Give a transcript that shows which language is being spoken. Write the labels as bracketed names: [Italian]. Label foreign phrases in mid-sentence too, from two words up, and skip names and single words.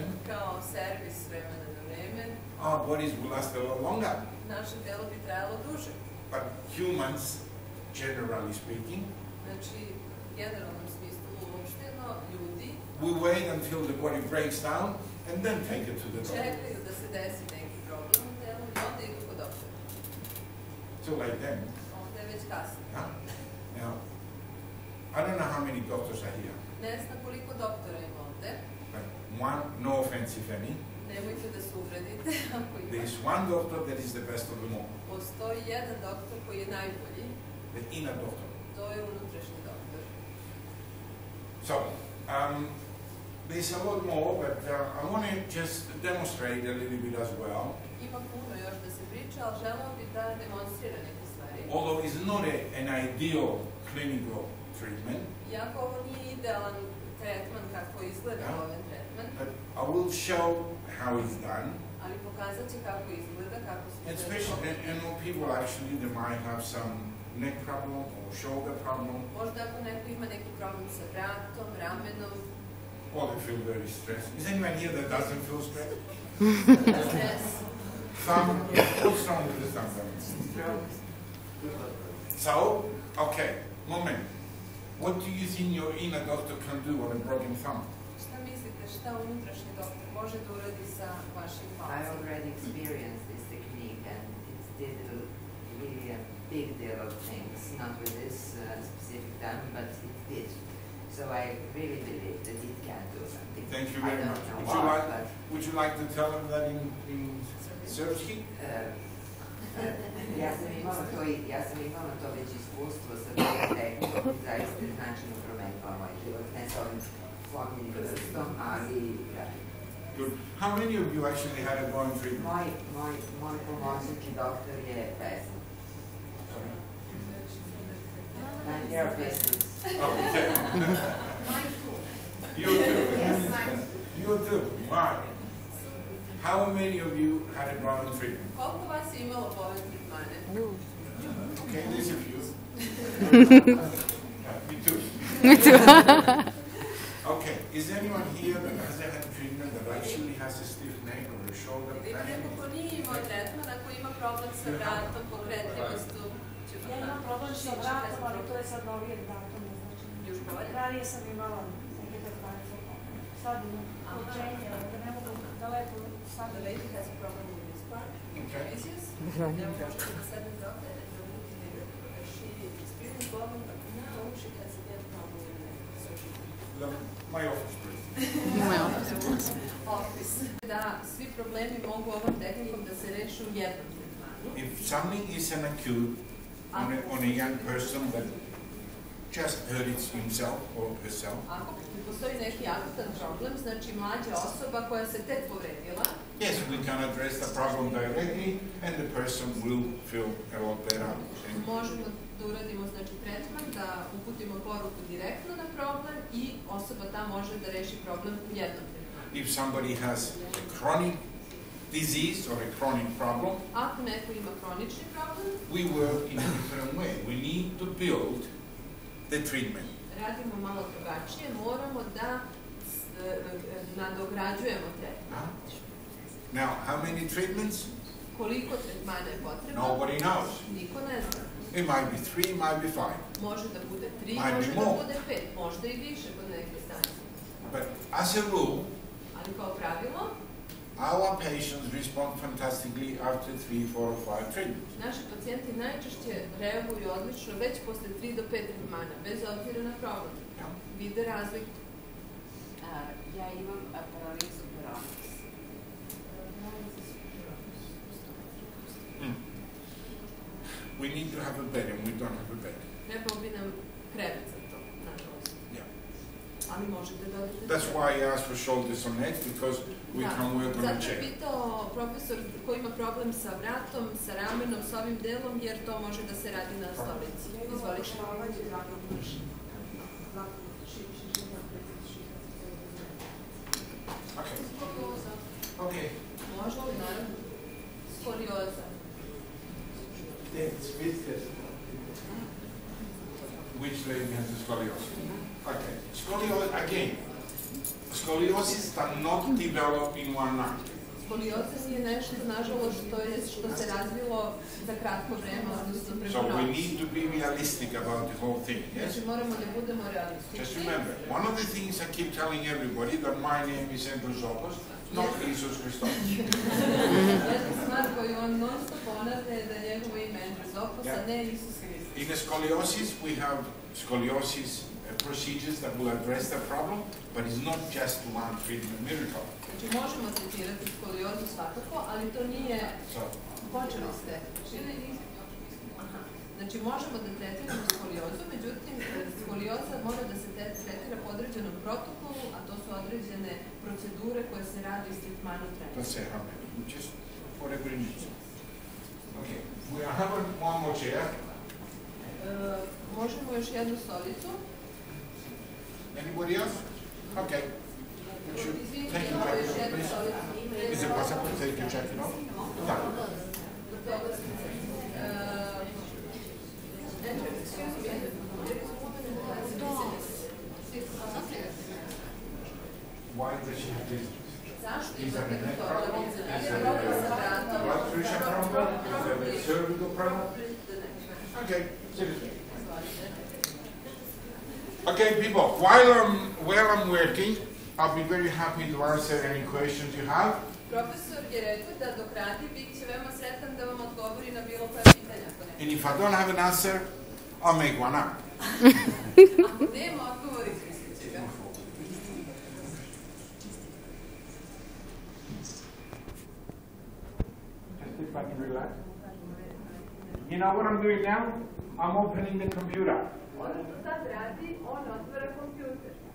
[Serbian] kao servis vremena na vreme, [English] our bodies will last a lot longer. [Serbian] naše telo bi trajalo duže. [English] But humans, generally speaking, [Serbian] Znači, u generalnom smislu uopšteno, ljudi [English] we wait until the body breaks down and then take it to the doctor. [Serbian] čekaju da se desi neki problem u telu i onda idu kod doktora. [English] So like then, [Serbian] Onda je već kasno. huh? [English] Now, I don't know how many doctors are here, [Serbian] Ne znam koliko doktora ima ovde. [English] but one, no offense if any, [Serbian] Nemojte da se uvredite ako ima. [English] there is one doctor that is the best of them all, [Serbian] Postoji jedan doktor koji je najbolji. [English] the inner doctor. [Serbian] To je unutrašnji doktor. [English] So, there's a lot more, but I want to just demonstrate a little bit as well. [Serbian] Ima puno još da se priča, ali želeo bih da demonstrira neke stvari. [English] Although it's not an ideal clinical treatment, [Serbian] Iako ovo nije idealan tretman kako izgleda ovaj tretman, [English] but I will show how it's done. [Serbian] ali pokazat će kako izgleda, kako se [English] And especially, and people actually, they might have some neck problem or shoulder problem, [Serbian] Možda ako neko ima neki problem sa vratom, ramenom, [English] or they feel very stressed. Is anyone here that doesn't feel stressed? [Serbian] stres, [English] Some, what's wrong with the thumb? So, okay, moment. What do you think your inner doctor can do on a broken thumb? [Serbian] šta mislite šta unutrašnji doktor može da uradi sa vašim [English] I [Serbian] palcem? [English] already experienced this technique and it's did really big deal of things, not with this specific time, but it did. So I really believe that it can do something. Thank you very much. Would you like to tell them that in srpski? [Serbian] Ja sam imala to već iskustvo sa tom tehnikom i zaista je značajno promenila moj život, ne sa ovim slomljenim vrstom, ali... [English] Good. How many of you actually had a Bowen treatment? [Serbian] Moj pomoćnički doktor je pesnik. [English] My therapist is... Okay. You too? Yes. You too? Why? How many of you had a Bowen treatment? [Serbian] Koliko vas je imalo Bowen tretmane? [English] Okay, there's a few. Me too. Me too. Okay, is anyone here that hasn't had treatment that actually has a stiff neck or a shoulder [Serbian] Ima [English] pain? [Serbian] neko ko nije imao tretman, ako ima problem sa vratom, pokretljivostu? Ja imam problem sa vratom, ali to je sad novijeg datuma. Još bolje? Ranije sam imala neke tretmane za to. Sad imam učenje, da ne mogu da lepo sad... [English] The lady has a problem with this part. Okay. Issues? Now [Serbian] možete da sedem doktor [English] and don't need to make it. She experienced Bowen, but now she has a bad problem with it. So she... My office, please. [Serbian] Moj opis. [English] Office. [Serbian] Da svi problemi mogu ovom tehnikom da se reše u jednom tretmanu. [English] If something is an acute on a young person that just hurts himself or herself, [Serbian] Ako postoji neki akutan problem, znači mlađa osoba koja se tek povredila, [English] yes, we can address the problem directly and the person will feel a lot better. [Serbian] možemo da uradimo znači tretman, da uputimo poruku direktno na problem i osoba ta može da reši problem u jednom tretmanu. [English] If somebody has a chronic disease or a chronic problem, [Serbian] Ako neko ima kronični problem, [English] we work in a different way. We need to build the treatment. [Serbian] radimo malo drugačije, moramo da nadograđujemo tretman. [English] Now, how many treatments? [Serbian] Koliko tretmana je potrebno? [English] Nobody knows. [Serbian] Niko ne zna. [English] It might be 3, it might be 5. [Serbian] Može da bude 3, [English] Might [Serbian] može [English] be [Serbian] da [English] more. [Serbian] bude 5, možda i više kod neke stanje. [English] But as a rule, [Serbian] Ali kao pravilo, [English] our patients respond fantastically after 3, 4, or 5 treatments. [Serbian] naši pacijenti najčešće reaguju odlično već posle 3 do 5 tretmana, bez obzira na problem. [English] Yeah. [Serbian] Vide razliku. Ja imam paralizu peronis. [English] We need to have a bed and we don't have a bed. [Serbian] Trebao bi nam krevet za to, nažalost. [English] Yeah. [Serbian] Ali možete da odete. [English] That's why I asked for shoulders or necks, because we can work on a [Serbian] Zato je [English] chair. [Serbian] pitao profesor ko ima problem sa vratom, sa ramenom, sa ovim delom, jer to može da se radi na stolici. Izvolite. [English] Okay. Okay. [Serbian] Može li, naravno? Skolioza. [English] Which lady has the scoliosis? Okay. Scoliosis, again, scoliosis does not develop in one night. [Serbian] Skolioza nije nešto, nažalost, što se razvilo za kratko vreme, odnosno preko [English] So we [Serbian] noći. [English] need to be realistic about the whole thing, yes? [Serbian] Znači moramo da budemo realistični. [English] Just remember, one of the things I keep telling everybody that my name is Andrew Zoppos, not Jesus Christos. [Serbian] Jedna stvar koju on non stop ponavlja je da je njegovo ime Andrew Zoppos, a ne Isus Hristos. [English] In the scoliosis, we have scoliosis procedures that will address the problem, but it's not just one treatment miracle. [Serbian] Znači možemo tretirati skoliozu svakako, ali to nije [English] So, [Serbian] počeli ste. Znači možemo da tretiramo skoliozu, međutim skolioza mora da se tretira po određenom protokolu, a to su određene procedure koje se rade iz tretmana treninga. [English] let's say how many, just whatever it needs. Okay, we have one more chair. [Serbian] Možemo još jednu stolicu. [English] Anybody else? Okay. Would you [Serbian] Izvinite, [English] take your [Serbian] imamo još [English] jacket, [Serbian] jednu [English] please? [Serbian] stolicu. [English] Is it possible to take your jacket off? No. Andrew, excuse me. There is a woman who has dizziness. Why does she have this? [Serbian] Zašto [English] Is that a [Serbian] imate [English] neck [Serbian] to? [English] problem? Is Is it that [Serbian] problem sa [English] a [Serbian] vratom? [English] blood pressure problem? Is that a cervical problem? The neck. Okay, seriously. [Serbian] Izvolite. [English] Okay, people, while I'm working, I'll be very happy to answer any questions you have. [Serbian] Profesor je rekao da dok radi bit će veoma sretan da vam odgovori na bilo koje pitanje. pitanja. [English] And if I don't have an answer, I'll make one up. [Serbian] Ako nema odgovor, izmislit će ga. [English] Just if I can relax. You know what I'm doing now? I'm opening the computer. [Serbian] Ono što sad radi, on otvara kompjuter.